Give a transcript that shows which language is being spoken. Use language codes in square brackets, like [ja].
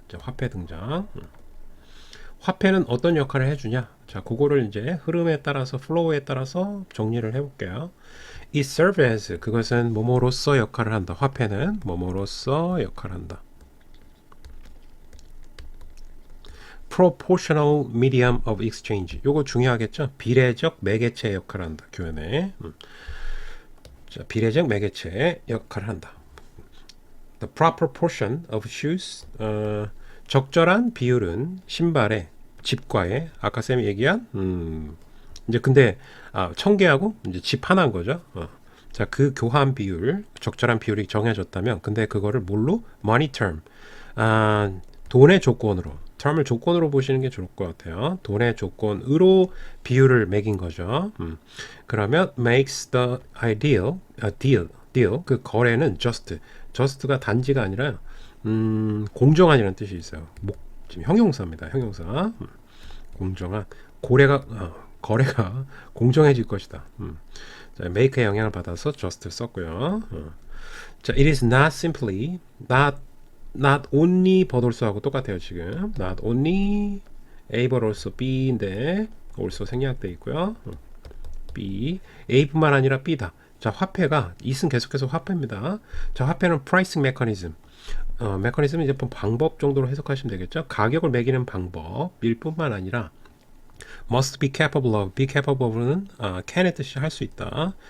[ko] 자, 화폐 등장. 화폐는 어떤 역할을 해주냐? 자, 그거를 이제 흐름에 따라서 플로우에 따라서 정리를 해볼게요. [en] It serves as, [ko] 그것은 뭐뭐로서 역할을 한다. 화폐는 뭐뭐로서 역할을 한다. [en] Proportional medium of exchange. [ko] 요거 중요하겠죠? 비례적 매개체 역할을 한다. 교환에. 자, 비례적 매개체 역할을 한다. [en] The proper portion of shoes. [ko] 적절한 비율은 신발의 집과의 아까 쌤이 얘기한 이제 근데 1000개하고 이제 집 하나인 거죠. 자, 그 교환 비율, 적절한 비율이 정해졌다면 근데 그거를 뭘로? [en] money term. [ko] 돈의 조건으로. term을 조건으로 보시는 게 좋을 것 같아요. 돈의 조건으로 비율을 매긴 거죠. 그러면 [en] makes the ideal deal. [ko] 그 거래는 just가 단지가 아니라 공정한이라는 뜻이 있어요. 지금 형용사입니다. 형용사. 공정한 거래가 공정해질 것이다. 자, make의 영향을 받아서 just 썼고요. 자, [en] it is not simply [ko] not only but also하고 똑같아요. 지금 [en] not only A but also B [ko] 인데 also 생략돼 있고요. B A뿐만 아니라 B다. 자, 화폐가 it은 계속해서 화폐입니다. 자, 화폐는 [en] pricing mechanism. [ko] 메커니즘은 이제 방법 정도로 해석하시면 되겠죠. 가격을 매기는 방법일 뿐만 아니라 [en] must be capable of, [ko] be capable of는 can의 뜻이 할 수 있다.